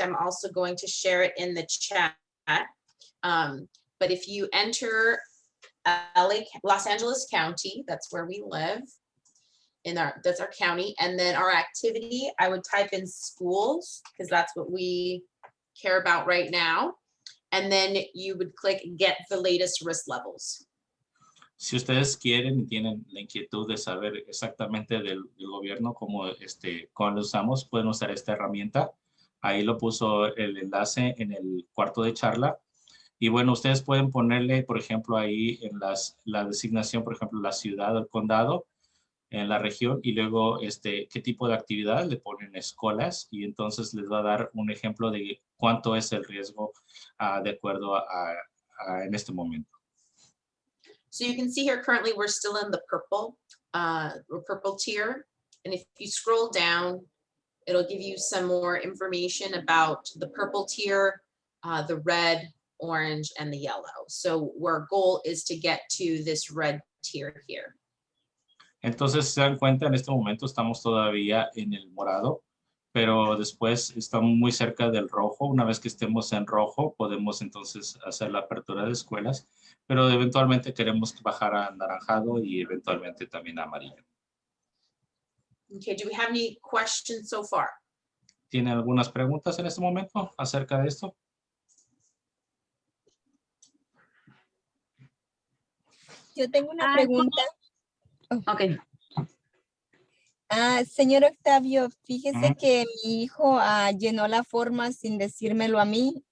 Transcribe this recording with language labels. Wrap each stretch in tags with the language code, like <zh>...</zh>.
<en>I'm also going to share it in the chat. But if you enter Los Angeles County, that's where we live, that's our county, and then our activity, I would type in schools, because that's what we care about right now. And then you would click get the latest risk levels.</en> <es>Si ustedes quieren y tienen la inquietud de saber exactamente del gobierno cómo lo usamos, pueden usar esta herramienta. Ahí lo puso el enlace en el cuarto de charla. Y bueno, ustedes pueden ponerle, por ejemplo, ahí en la designación, por ejemplo, la ciudad o el condado, en la región, y luego qué tipo de actividad le ponen escuelas, y entonces les va a dar un ejemplo de cuánto es el riesgo de acuerdo en este momento.</es> <en>So you can see here currently we're still in the purple tier. And if you scroll down, it'll give you some more information about the purple tier, the red, orange, and the yellow. So our goal is to get to this red tier here.</en> <es>Entonces, si se dan cuenta, en este momento estamos todavía en el morado, pero después estamos muy cerca del rojo. Una vez que estemos en rojo, podemos entonces hacer la apertura de escuelas, pero eventualmente queremos bajar a anaranjado y eventualmente también a amarillo.</es> <en>Okay, do we have any questions so far?</en> <es>¿Tiene algunas preguntas en este momento acerca de esto? Yo tengo una pregunta.</es> <en>Ok.</en> <es>Señor Octavio, fíjese que mi hijo llenó la forma sin decírmelo a mí.</es>